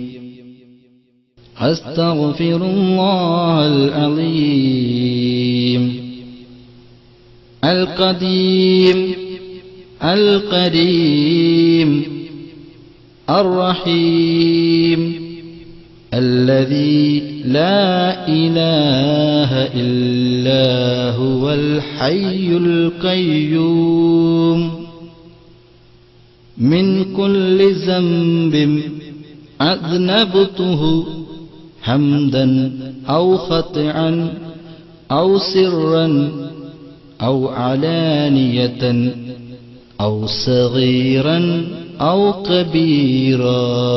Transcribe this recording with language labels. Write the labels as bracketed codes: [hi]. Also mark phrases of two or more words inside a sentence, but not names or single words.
[ar] أستغفر الله العليم. القديم الكريم الرحيم الذي لا إله إلا هو الحي القيوم من كل ذنب أذنبته حمدا أو خطئا أو سرا أو علانية أو صغيرا أو كبيرا